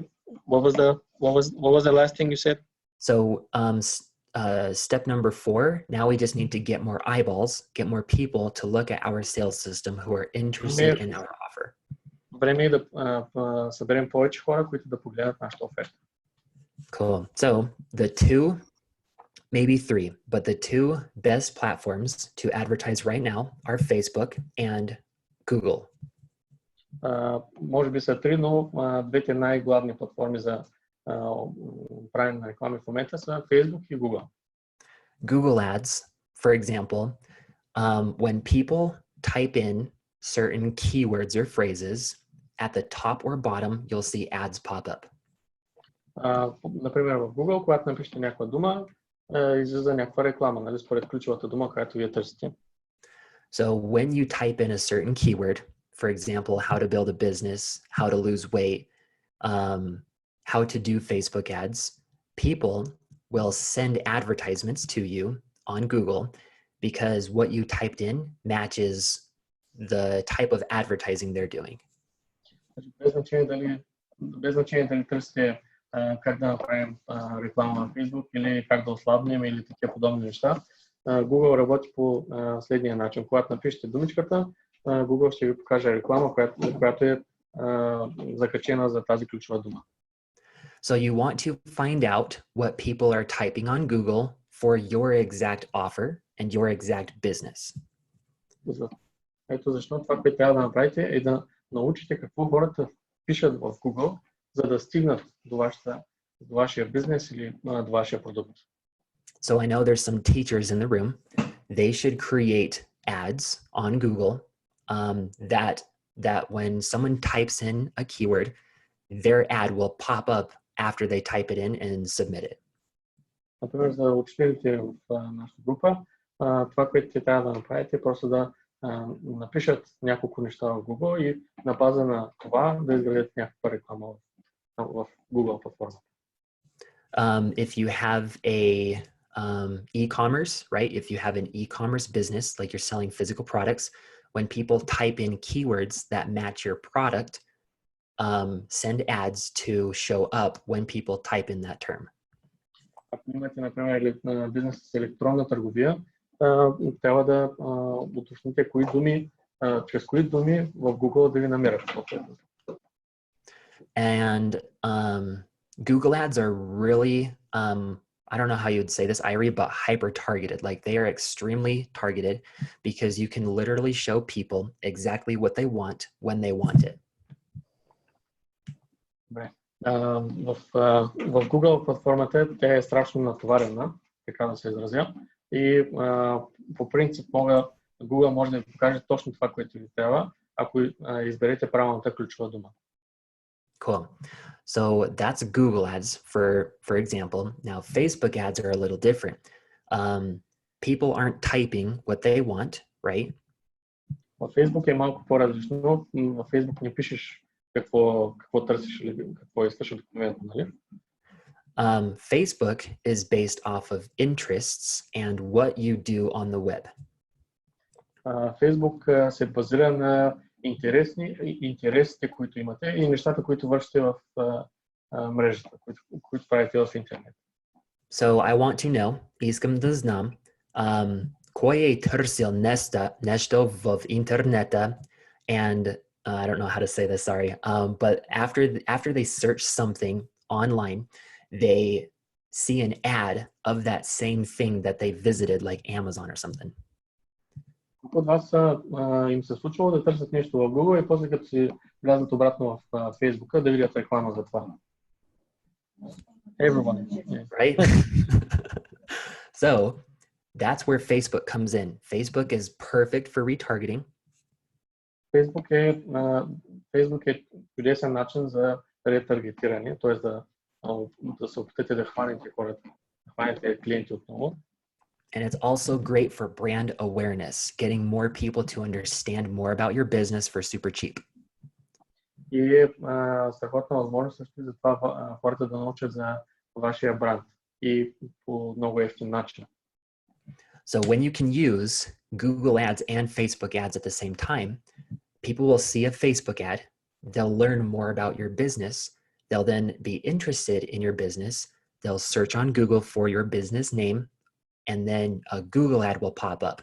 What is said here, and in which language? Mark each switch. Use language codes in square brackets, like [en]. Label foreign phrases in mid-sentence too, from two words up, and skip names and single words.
[en] What was the last thing you said? So step number 4, now we just need to get more eyeballs, get more people to look at our sales system who are interested in our offer. [bg] Време е да съберем повече хора, които да погледнат нашата оферта. Cool. [en] So the 2, maybe 3, but the 2 best platforms to advertise right now are Facebook and Google. [bg] Може би са 3, но двете най-главни платформи за правене на реклами в момента са Facebook и Google. [en] Google Ads, for example, when people type in certain keywords or phrases, at the top or bottom, you'll see ads pop up. [bg] Например, в Google, когато напишете някаква дума, излиза някаква реклама, нали, според ключовата дума, която вие търсите. [en] So when you type in a certain keyword, for example, how to build a business, how to lose weight, how to do Facebook ads, people will send advertisements to you on Google because what you typed in matches the type of advertising they're doing. [bg] Без значение дали търсите как да направим реклама на Facebook или как да ослабнем или такива подобни неща. Google работи по следния начин. Когато напишете думичката, Google ще ви покаже реклама, която е закачена за тази ключова дума. [en] So you want to find out what people are typing on Google for your exact offer and your exact business. [bg] Ето защо това, което трябва да направите, е да научите какво хората пишат в Google, за да стигнат до вашия бизнес или до вашия продукт. [en] So I know there's some teachers in the room. They should create ads on Google that when someone types in a keyword, their ad will pop up after they type it in and submit it. [bg] Например, за учителите в нашата група, това, което те трябва да направите, е просто да напишат няколко неща в Google и на база на това да изградят някаква реклама в Google платформа. [en] If you have a e-commerce, right? If you have an e-commerce business, like you're selling physical products, when people type in keywords that match your product, send ads to show up when people type in that term. [bg] Ако имате, например, бизнес с електронна търговия, трябва да уточните чрез кои думи в Google да ви намерят. [en] And Google ads are really, I don't know how you would say this, Irie, but hyper targeted. Like they are extremely targeted because you can literally show people exactly what they want when they want it. [bg] В Google платформата тя е страшно натоварена, така да се изразя. И по принцип Google може да ви покаже точно това, което ви трябва, ако изберете правилната ключова дума. [en] Cool. So that's Google ads, for example. Now, Facebook ads are a little different. People aren't typing what they want, right? [bg] В Facebook е малко по-различно. В Facebook не пишеш какво търсиш или какво искаш обикновено, нали? [en] Facebook is based off of interests and what you do on the web. [bg] Facebook се базира на интересите, които имате и нещата, които вършите в мрежата, които правите в интернет. [en] So I want to know, [bg] искам да знам, кой е търсил нещо в интернета [en] and I don't know how to say this, sorry, but after they search something online, they see an ad of that same thing that they visited, like Amazon or something. [bg] От вас им се случвало да търсят нещо в Google и после като си влязат обратно в Facebook да видят реклама за това. [en] Everyone. Right? So That's where Facebook comes in. Facebook is perfect for retargeting. [bg] Фейсбук е чудесен начин за ретаргетиране, т.е. да се опитате да хванете хората, да хванете клиенти отново. [en] And it's also great for brand awareness, getting more people to understand more about your business for super cheap. [bg] И е страхотна възможност също за това хората да научат за вашия бранд и по много евтин начин. [en] So when you can use Google ads and Facebook ads at the same time, people will see a Facebook ad, they'll learn more about your business, they'll then be interested in your business, they'll search on Google for your business name, and then a Google ad will pop up.